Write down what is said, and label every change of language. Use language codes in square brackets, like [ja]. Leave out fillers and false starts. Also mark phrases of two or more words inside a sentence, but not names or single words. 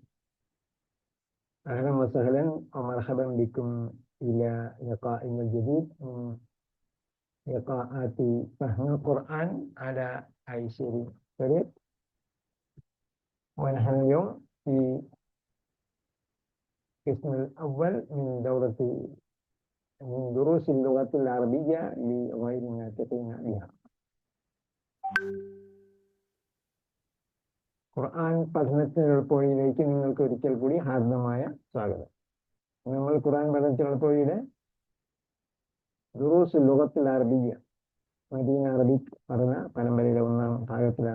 [ar] أهلا وسهلا ومرحبا بكم إلى لقاء جديد من لقاءات فهم القرآن على أيسر طريق. ونحن اليوم في القسم الأول من دروس اللغة العربية لغير الناطقين بها. [ml] ഖുർആൻ പഠനത്തിനെളുപ്പവഴിയിലേക്ക് നിങ്ങൾക്ക് ഒരിക്കൽ കൂടി ഹാർദമായ സ്വാഗതം. നമ്മൾ ഖുർആൻ പഠനത്തിനെളുപ്പവഴിയുടെ ദുറൂസ് ലുഗത്തുൽ അറബിയ്യ മദീന അറബിക് പഠന പരമ്പരയിലെ ഒന്നാം ഭാഗത്തിലാണ്.